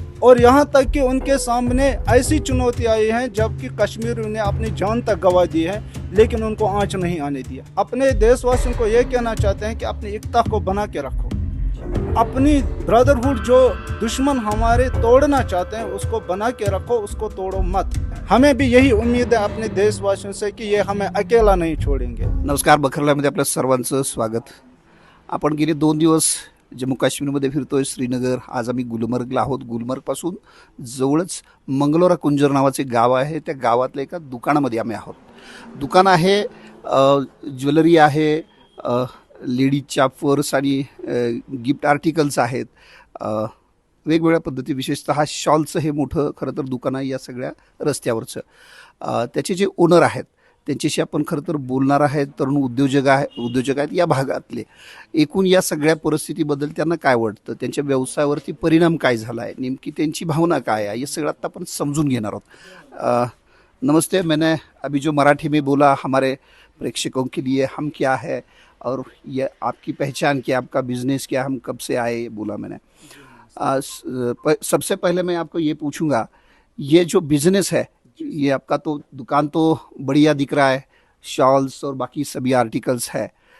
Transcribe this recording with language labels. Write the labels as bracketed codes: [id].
[hi] और यहाँ तक कि उनके सामने ऐसी चुनौती आई है जबकि कश्मीर ने अपनी जान तक गंवा दी है, लेकिन उनको आँच नहीं आने दिया। अपने देशवासियों को ये कहना चाहते हैं कि अपनी एकता को बना के रखो, अपनी ब्रदरहुड जो दुश्मन हमारे तोड़ना चाहते हैं उसको बना के रखो, उसको तोड़ो मत। हमें भी यही उम्मीद है अपने देशवासियों से कि ये हमें अकेला नहीं छोड़ेंगे। [mr] नमस्कार, बखरल्यामध्ये आपल्या सर्वांचं स्वागत। आपण गेले 2 दिवस जम्मू काश्मीरमध्ये फिरतोय, श्रीनगर। आज आम्ही गुलमर्गला आहोत। गुलमर्गपासून जवळच मंगलोरा कुंजर नावाचे गाव आहे, त्या गावातल्या एका दुकानामध्ये आम्ही आहोत। दुकान आहे, ज्वेलरी आहे, लेडीजच्या पर्स आणि गिफ्ट आर्टिकल्स आहेत, वेगवेगळ्या पद्धती, विशेषतः शॉलचं हे मोठं खरं तर दुकान आहे या सगळ्या रस्त्यावरचं। त्याचे जे ओनर आहेत त्यांच्याशी आपण खरं तर बोलणार आहेत। तरुण उद्योजक आहेत या भागातले। एकूण या सगळ्या परिस्थितीबद्दल त्यांना काय वाटतं, त्यांच्या व्यवसायावरती परिणाम काय झाला आहे, नेमकी त्यांची भावना काय आहे, हे सगळं आता आपण समजून घेणार आहोत। [hi] नमस्ते, मैंने अभी जो मराठी में बोला हमारे प्रेक्षकों के लिए, हम क्या है और ये आपकी पहचान क्या, आपका बिजनेस क्या, हम कब से आए, बोला मैंने। सबसे पहले मैं आपको ये पूछूंगा, ये जो बिजनेस है, ये आपका तो दुकान तो बढ़िया दिख रहा है, शॉल्स और बाकी सभी आर्टिकल्स है।